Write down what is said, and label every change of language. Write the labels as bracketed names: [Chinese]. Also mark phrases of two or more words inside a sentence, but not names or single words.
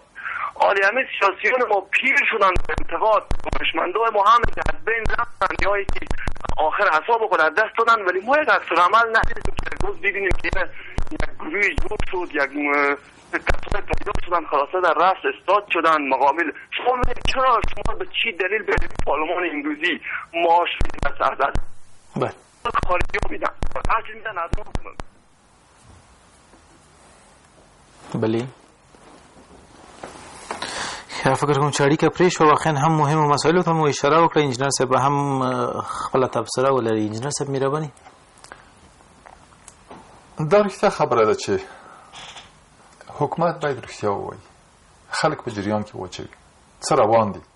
[Persian] حالی همه سیاسیون ما پیر شدن به انتقاد، دانشمندای ما هم از بین رفتن یا که آخر حساب خود از دست دادن، ولی ما یک عکس العمل ندیدیم که روز ببینیم که یک گروهی جور شد، یک کسای پیدا شدن خلاصه در رأس استاد شدن مقابل شما. چرا شما به چی دلیل به پارلمان امروزی معاش میدن از بله خارجی ها میدن هرچی میدن از ما. [Pashto] بله فکر کوم چې اړیکه پرې شو واقعا هم مهمه مسایلو ته مو اشاره وکړه. انجنیر صاحب هم خپل تبصره ولري. انجنیر صاحب مهرباني دا رښتیا خبره ده چې حکومت باید رښتیا ووایي، خلک په جریان کې واچوي څه روان دي.